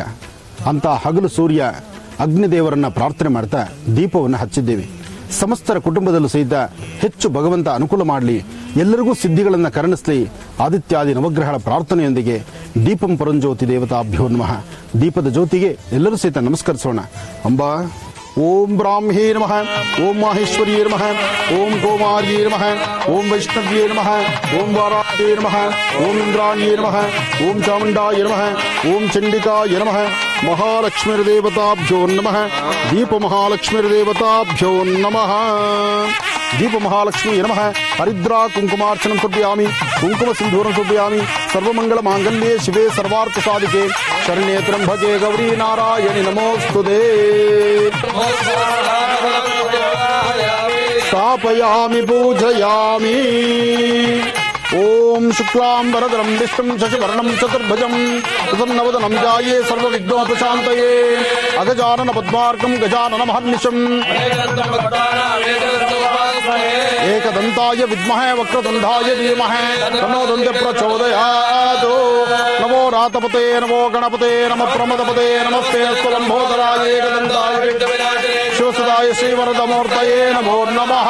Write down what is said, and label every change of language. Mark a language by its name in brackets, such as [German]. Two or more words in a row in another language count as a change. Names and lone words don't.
[Kannada] ಅಂತ ಹಗಲು ಸೂರ್ಯ ಅಗ್ನಿದೇವರನ್ನ ಪ್ರಾರ್ಥನೆ ಮಾಡ್ತಾ ದೀಪವನ್ನು ಹಚ್ಚಿದ್ದೇವೆ. ಸಮಸ್ತರ ಕುಟುಂಬದಲ್ಲೂ ಸಹಿತ ಹೆಚ್ಚು ಭಗವಂತ ಅನುಕೂಲ ಮಾಡಲಿ, ಎಲ್ಲರಿಗೂ ಸಿದ್ಧಿಗಳನ್ನು ಕರುಣಿಸಲಿ. ಆದಿತ್ಯಾದಿ ನವಗ್ರಹಗಳ ಪ್ರಾರ್ಥನೆಯೊಂದಿಗೆ [Sanskrit] ದೀಪಂ ಪರಂಜ್ಯೋತಿ ದೇವತಾಭ್ಯೋ ನಮಃ. [Kannada] ದೀಪದ ಜ್ಯೋತಿಗೆ ಎಲ್ಲರೂ ಸಹಿತ ನಮಸ್ಕರಿಸೋಣ. [Sanskrit] ಅಂಬಾ ಓಂ ಬ್ರಾಹ್ಮೇ ನಮಃ, ಓಂ ಮಾಹೇಶ್ವರ್ಯೇ ನಮಃ, ಓಂ ಕೋಮಾರ್ಯೇ ನಮಃ, ಓಂ ವೈಷ್ಣವ್ಯೇ ನಮಃ, ಓಂ ವಾರಾಹ್ಯೇ ನಮಃ, ಓಂ ಇಂದ್ರಾಣ್ಯೇ ನಮಃ, ಓಂ ಚಾಮುಂಡಾಯ ನಮಃ, ಓಂ ಚಂಡಿಕಾಯ ನಮಃ. ಮಹಾಲಕ್ಷ್ಮೀರ್ದೇವತಾಭ್ಯೋ ನಮಃ. ದೀಪ ಮಹಾಲಕ್ಷ್ಮೀರ್ದೇವತಾಭ್ಯೋ ನಮಃ. ದೀಪ ಮಹಾಲಕ್ಷ್ಮೀ ನಮಃ. ಹರಿದ್ರಾ ಕುಂಕುಮಾರ್ಚನಂ ಸಮರ್ಪಯಾಮಿ, ಕುಂಕುಮ ಸಿಂಧೂರಂ ಸಮರ್ಪಯಾಮಿ. ಸರ್ವಮಂಗಳ ಮಾಂಗಲ್ಯೆ ಶಿವೆ ಸರ್ವಾರ್ಥ ಸಾಧಿಕೆ ಶರಣ್ಯೇ ತ್ರ್ಯಂಬಕೆ ಗೌರಿ ನಾರಾಯಣಿ ನಮೋಸ್ತುತೇ. ಸ್ಥಾಪಯಾಮಿ ಪೂಜಯಾಮಿ. ಓಂ ಶುಕ್ಲಾಂಬರಧರಂ ವಿಷ್ಣುಂ ಶಶಿವರ್ಣಂ ಚತುರ್ಭುಜಂ ಪ್ರಸನ್ನವದನಂ ಧ್ಯಾಯೇ ಸರ್ವವಿಘ್ನೋಪಶಾಂತಯೇ. ಅಗಜಾನನ ಪದ್ಮಾರ್ಕಂ ಗಜಾನನ ಮಹರ್ನಿಶಂ. ಏಕದಂತಾಯ ವಿದ್ಮಹೇ ವಕ್ರತುಂಡಾಯ ಧೀಮಹಿ ತನ್ನೋ ದಂತೆ ಪ್ರಚೋದಯಾತ್. ನಮೋ ರಾತಪತೆ ನಮೋ ಗಣಪತೆ ನಮ ಪ್ರಮದಪತೆ ನಮಸ್ತೆ ಸ್ವಲಂಬೋದರಾಯ ಏಕದಂತಾಯ ಶಿವಸುದಾಯ ಶ್ರೀವರದಮೂರ್ತಯೇ ನಮೋ ನಮಃ.